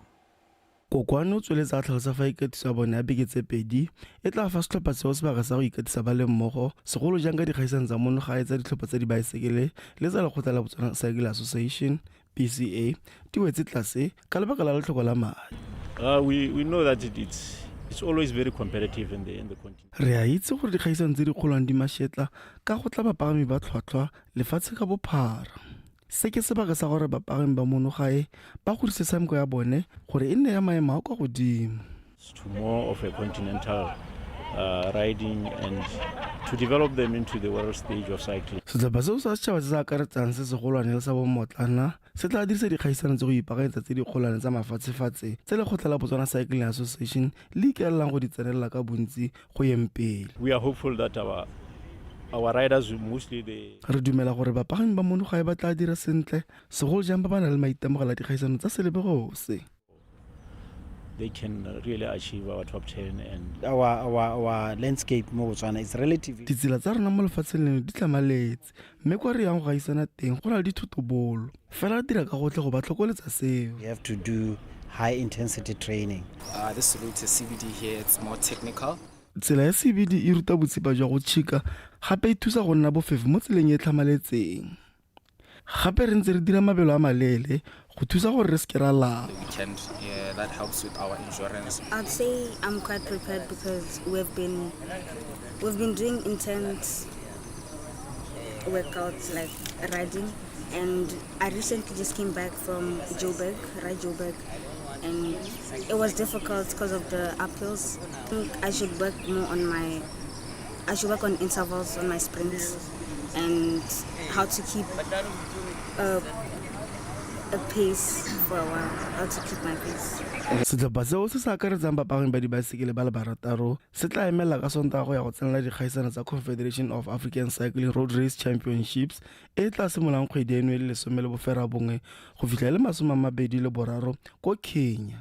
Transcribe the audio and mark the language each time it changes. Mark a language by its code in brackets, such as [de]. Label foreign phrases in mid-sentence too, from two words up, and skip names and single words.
[tn] Kokwane o tsweletsa tlhalosa fa ikatiso ya bone ya beke tse pedi e tla fa setlhopha seo sebaka sa go ikatisa ba le mmogo segolo jang ka dikgaisano tsa mono gae tsa ditlhopha tsa dibaesekele le tsa lekgotla la Botswana Cycle Association BCA di wetse tlase ka lebaka la letlhoko la madi. [en] We know that it's always very competitive in the continent. [tn] Re a itse gore dikgaisano tse di kgolwang di mashetla ka go tla bapagami ba tlhotlhwa lefatshe ka bophara. Se ke sebaka sa gore bapagami ba mono gae ba godise tshameko ya bone gore e nne ya maemo a kwa godimo. [en] To more of a continental riding and to develop them into the world stage of cycling. [tn] Setlhopha seo sa setšhaba se se akaretsang se segolwane le sa bomotlana se tla dirisa dikgaisano tse go ipaakanyetsa tse dikgolwane tsa mafatshefatshe tse lekgotla la Botswana Cycling Association le ikaelelang go di tsenelela ka bontsi go yeng pele. [en] We are hopeful that our riders mostly they [tn] re dumela gore bapagami ba monogae ba tla dira sentle segolo jang ba ba na le maitemogelo a dikgaisano tsa selebegose. [en] they can really achieve our top 10 and our landscape mo Botswana is relatively. [tn] Ditsela tsa rona mo lefatsheng leno di tlamaletse mme kwa re yang go gaisana teng go na le dithutobolo fela dira ka gotlhe go ba tlhokoletsa seo. [en] We have to do high intensity training. This route is CBD here, it's more technical. [tn] Tsela ya CBD e ruta botsipa jwa go tšhika gape e thusa go nna bofefe mo tseleng e tlhamaletseng. Gape re ntse re dira mabelo a malele go thusa gore re se ra lapa. [en] Weekend, yeah, that helps with our insurance. I'd say I'm quite prepared because we've been doing intense workouts like riding, and I recently just came back from Joburg, and it was difficult because of the uphills. I think I should work more on intervals on my sprints and how to keep a pace for a while, how to keep my pace. Setlhopha seo se sa akaretsang bapagami ba dibaesekele ba le barataro se tla emela ka Sontaga go ya go tsenela dikgaisano tsa Confederation of African Cycling Road Race Championships e tla simololang kgwedi eno e le 11 go fitlha le 23 ko Kenya.